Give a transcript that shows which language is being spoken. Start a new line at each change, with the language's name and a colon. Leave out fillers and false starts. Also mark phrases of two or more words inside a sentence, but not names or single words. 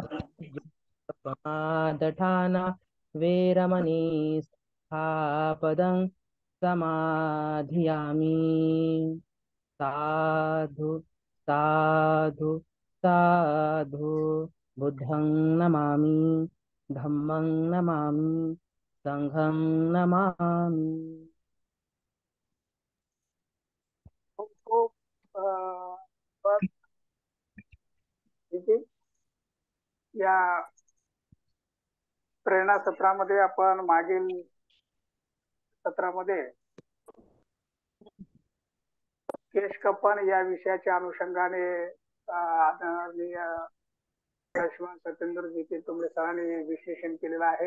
Pali: प्रमादठाना वेरमणि सिक्खापदं समाधियामि साधु साधु साधु बुद्धं नमामि धम्मं नमामि संघं नमामि.
Marathi: खूप खूप धन्यवाद दीदी. या प्रेरणा सत्रामध्ये आपण मागील सत्रामध्ये केशकपन या विषयाच्या अनुषंगाने आदरणीय लक्ष्मण सत्येंद्रजी तिलतुंबडे सरांनी विश्लेषण केलेलं आहे.